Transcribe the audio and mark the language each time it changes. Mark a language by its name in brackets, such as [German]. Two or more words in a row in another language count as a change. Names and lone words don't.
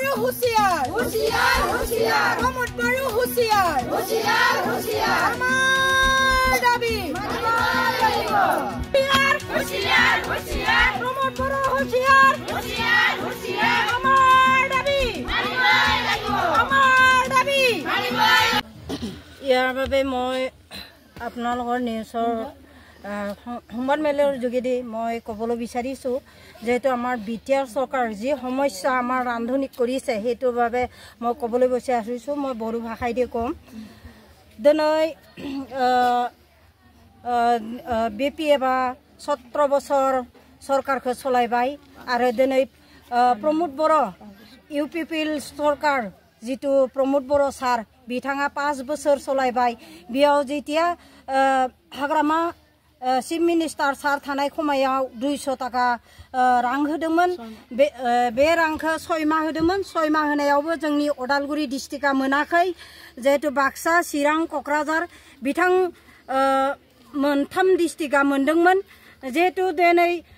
[Assamese] হুঁশিয়ার হুঁশিয়ার হুঁশিয়ার প্রমোদ বড় হুঁশিয়ার হুঁশিয়ার হুঁশিয়ার আমার দাবি হুঁশিয়ার হুঁশিয়ার হুঁশিয়ার প্রমোদ বড় হুঁশিয়ার হুঁশিয়ার হুঁশিয়ার আমার দাবি আমাৰ দাবি ইয়াৰ বাবে মই আপোনালোকৰ নিউজৰ সংবাদ মেলৰ যোগেদি মই ক'বলৈ বিচাৰিছোঁ যেহেতু আমাৰ বিটিআৰ চৰকাৰ যি সমস্যা আমাৰ ৰান্ধনীক কৰিছে সেইটোৰ বাবে মই ক'বলৈ বিচাৰিছোঁ মই বড়ো ভাষাইদি ক'ম দিनै [Bodo] BPFआ 17 বছৰ सरकारखौ चलायबाय आरो दिनै प्रमोद बर' UPPL सरकार जितु प्रमोद बर' सार बिथाङा 5 बोसोर चलायबाय बेयाव जेतिया हाग्रामा चिफ मिनिस्टार सार थानाय समायाव 200 टाका रां होदोंमोन बे रांखौ 6 माह होदोंमोन 6 माह होनायावबो जोंनि उदालगुरि डिस्ट्रिक्टआ मोनाखै जेहेतु बाक्सा चिरां क'क्राझार बिथां मोनथाम डिस्ट्रिक्टआ मोनदोंमोन जेहेतु दिनै